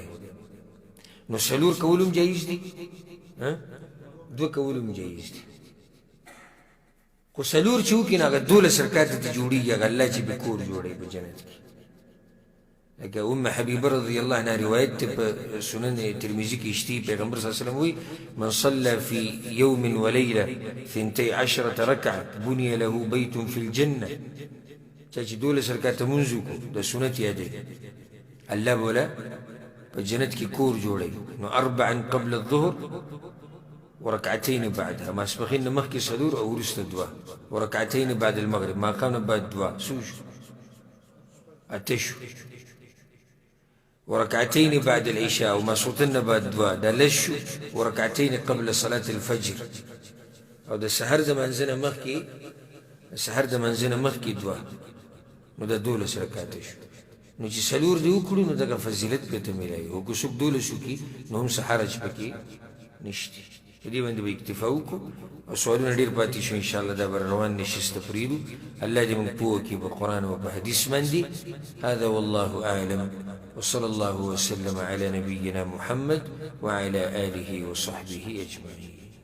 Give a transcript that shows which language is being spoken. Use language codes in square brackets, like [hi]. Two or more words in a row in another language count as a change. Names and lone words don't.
[ps] نو 4 کول هم جایز دي، 2 کول هم جایز دي، خو 4 چې وکړي نو هغه 12 رکعته ته جوړېږي، هغه الله چې به کور جوړوي په جنت کې. لکه ام حبیبه رضی الله عنها روایت دی په سنن ترمذي کې شته، پیغمبر صلی الله علیه وسلم وایي [ar] من صلى في يوم وليله 12 ركعه بني له بيت في الجنه. [ps] چا چې 12 رکعته لمونځ وکړو د سنت یادوي، الله به وله په جنت کې کور جوړوي. [ar] نو 4 قبل الظهر وركعتين بعدها، [ps] ماسپښین نه مخکې 4 او وروسته 2، [ar] وركعتين بعد المغرب، [ps] ماښام نه بعد 2، څو شو؟ 8 شو. [ar] وركعتين بعد العشاء وماسوتن بعد 2، [ps] دا لږ شو. [ar] وركعتين قبل صلاة الفجر، [ps] او د سحر د منځه نه مخکې، د سحر د منځه نه مخکې 2، نو دا 12 رکعته شو. نو چې 4 دې وکړو نو دغه فضیلت به ته میلایي، او که څوک 12 وکړي نو هم څه حرج پکې نشته. په دې باندې به اکتفا وکړو، او سوالونه ډېر پاتې شو انشاءالله، دا به روان نشست پرېږدو. الله دې موږ پوه کړي په قرآن او په حدیث باندې. [ar] هذا والله أعلم، وصلى الله وسلم على نبينا محمد وعلى آله وصحبه أجمعين.